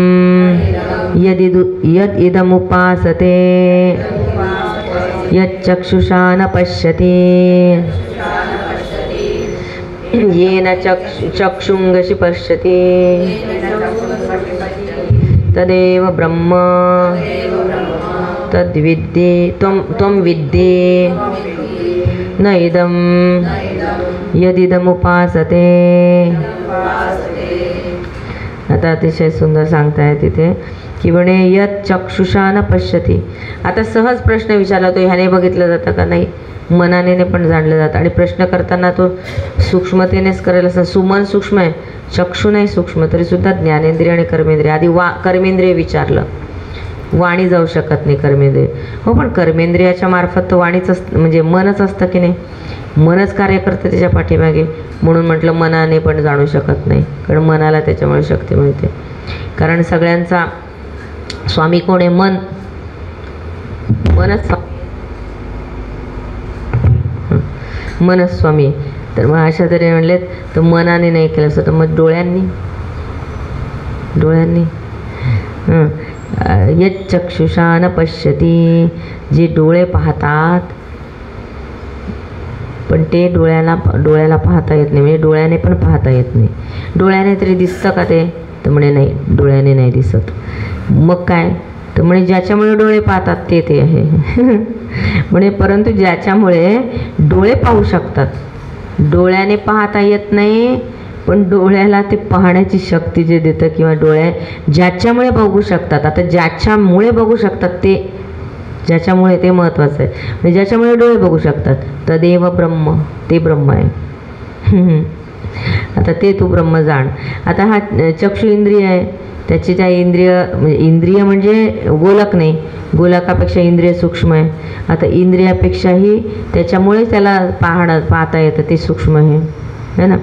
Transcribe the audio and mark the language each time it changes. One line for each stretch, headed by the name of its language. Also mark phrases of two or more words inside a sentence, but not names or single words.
Sanskrit: यद इदमुपासते यच्चक्षुषा न पश्यति येन चक्षुंगशी पश्यति तदेव ब्रह्म तद्विद्धि त्वं विद्धि न इदं यदिदमुपासते.
Marathi: आता अतिशय सुंदर सांगताय तिथे की म्हणे
Sanskrit: यत् चक्षुषा न पश्यति.
Marathi: आता सहज प्रश्न विचारला तो, ह्याने बघितलं जातं का? नाही, मनाने पण जाणलं जातं. आणि प्रश्न करताना तो सूक्ष्मतेनेच करायला असं. सुमन सूक्ष्म आहे, चक्षु नाही सूक्ष्म, तरीसुद्धा ज्ञानेंद्रिय आणि कर्मेंद्रिय. आधी कर्मेंद्रिय विचारलं, वाणी जाऊ शकत नाही कर्मेंद्रिय. हो, पण कर्मेंद्रियाच्या मार्फत तो वाणीच म्हणजे मनच असतं की नाही, मनच कार्य करतं त्याच्या पाठीमागे. म्हणून म्हटलं मनाने पण जाणू शकत नाही, कारण मनाला त्याच्यामुळे शक्ती मिळते. कारण सगळ्यांचा स्वामी कोण आहे? मनच स्वामी. तर मग अशा तरी म्हणलेत, तर मनाने नाही केलं असतं, तर मग डोळ्यांनी
Sanskrit: यच्चक्षुषा न पश्यति,
Marathi: जे डोळे पाहतात पण ते डोळ्याला पाहता येत नाही, म्हणजे डोळ्याने पण पाहता येत नाही. डोळ्याने तरी दिसतं का ते? तर म्हणे नाही, डोळ्याने नाही दिसत. मग काय? तर म्हणे ज्याच्यामुळे डोळे पाहतात ते आहे. म्हणे परंतु ज्याच्यामुळे डोळे पाहू शकतात, डोळ्याने पाहता येत नाही, पण डोळ्याला ते पाहण्याची शक्ती जे देतं, किंवा ज्याच्यामुळे बघू शकतात. आता ज्याच्यामुळे बघू शकतात ते, ज्याच्यामुळे ते महत्त्वाचं आहे. म्हणजे ज्याच्यामुळे डोळे बघू शकतात,
Sanskrit: तदेव ब्रह्म,
Marathi: ते ब्रह्म आहे. आता ते तू ब्रह्म जाण. आता हा चक्षु इंद्रिय आहे, त्याची त्या इंद्रिय म्हणजे गोलक नाही, गोलकापेक्षा इंद्रिय सूक्ष्म आहे. आता इंद्रियापेक्षाही त्याच्यामुळे त्याला पाहता येतं, ते सूक्ष्म आहे ना.